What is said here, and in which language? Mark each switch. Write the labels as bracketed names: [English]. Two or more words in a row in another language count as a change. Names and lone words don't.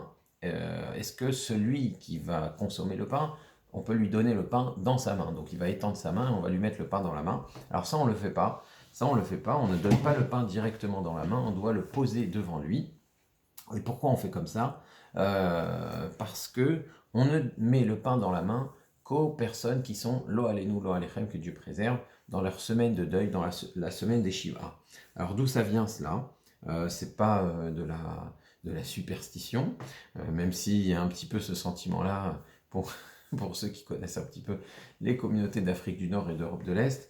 [French] Est-ce que celui qui va consommer le pain, on peut lui donner le pain dans sa main? Donc il va étendre sa main, on va lui mettre le pain dans la main. Alors ça, on ne le fait pas. Ça, on ne le fait pas. On ne donne pas le pain directement dans la main, on doit le poser devant lui. Et pourquoi on fait comme ça? Parce que on ne met le pain dans la main qu'aux personnes qui sont [Hebrew] לא עלינו, לא עליכם, [French] que Dieu préserve, dans leur semaine de deuil, dans la semaine des Shiva. Alors d'où ça vient cela? C'est pas de la superstition, même s'il y a un petit peu ce sentiment-là pour ceux qui connaissent un petit peu les communautés d'Afrique du Nord et d'Europe de l'Est.